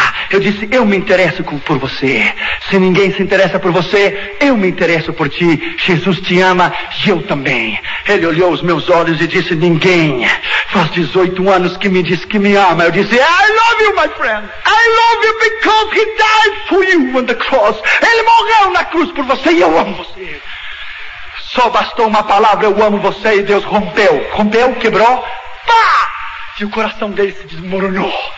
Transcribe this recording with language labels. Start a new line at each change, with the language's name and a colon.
Portuguese: Eu disse, eu me interesso por você. Se ninguém se interessa por você, eu me interesso por ti. Jesus te ama e eu também. Ele olhou os meus olhos e disse, ninguém faz 18 anos que me diz que me ama. Eu disse,
English: I love you, my friend. I love you because he died for you on the cross.
Portuguese: Ele morreu na cruz por você e eu amo você. Só bastou uma palavra, eu amo você, e Deus rompeu, quebrou, e o coração dele se desmoronou.